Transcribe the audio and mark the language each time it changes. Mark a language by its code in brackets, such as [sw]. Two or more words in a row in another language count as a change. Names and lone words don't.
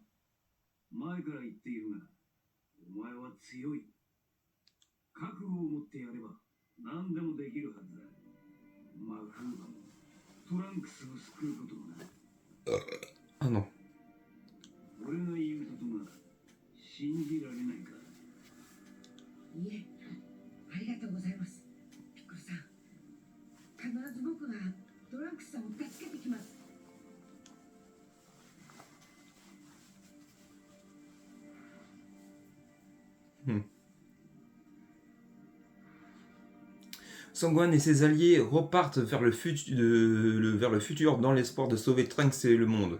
[ja] 前から言っているが、お前は強い。覚悟を持ってやればトランクスを救うことをな。 [fr] Ah non. [ja] 俺が言うことが信じられないか。いえ、ありがとうございます。ピッコロさん、必ず僕がトランクスさんを助けてきます。 [fr] Sangwan et ses alliés repartent vers le futur dans l'espoir de sauver Trunks et le monde.